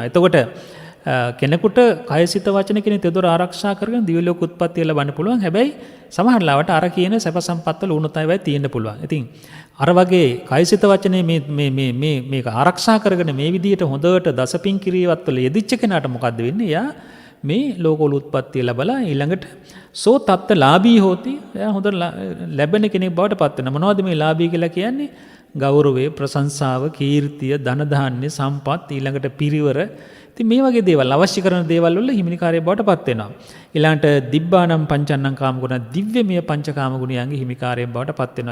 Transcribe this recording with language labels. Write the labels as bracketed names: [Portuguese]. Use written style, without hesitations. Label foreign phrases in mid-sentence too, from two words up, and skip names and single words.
[Sinhala] එතකොට කෙනෙකුට කයසිත වචන කියන තෙදොර ආරක්ෂා කරගෙන දිව්‍ය ලෝක උත්පත්තිය ලබන්න පුළුවන්. හැබැයි සමහර ලාවට අර කියන සැප සම්පත් වල උණුතයිවයි තියෙන්න පුළුවන්. ඉතින් අර වගේ කයසිත වචනේ මේක ආරක්ෂා කරගෙන මේ විදිහට හොඳට දසපින් කිරියවත් වල යෙදිච්ච කෙනාට මොකද්ද වෙන්නේ? එයා මේ ලෝකවල උත්පත්තිය ලැබලා ඊළඟට [Pali] සෝ තත්ත ලාභී හෝති. [Sinhala] එයා හොඳ ලැබෙන කෙනෙක් බවට පත් වෙනවා. මොනවද මේ ලාභී කියලා කියන්නේ? ගෞරවය, ප්‍රශංසාව, කීර්තිය, ධන ධාන්‍ය, සම්පත්, ඊළඟට පිරිවර. ඉතින් මේ වගේ දේවල් අවශ්‍ය කරන දේවල් වල හිමිකාරය බවට පත් වෙනවා. ඊළඟට [Pali] දිබ්බානම් පංචන්නම් කාමගුණ [Sinhala] දිව්‍යමය පංචකාම ගුණයන්ගේ හිමිකාරය බවට පත් වෙනවා.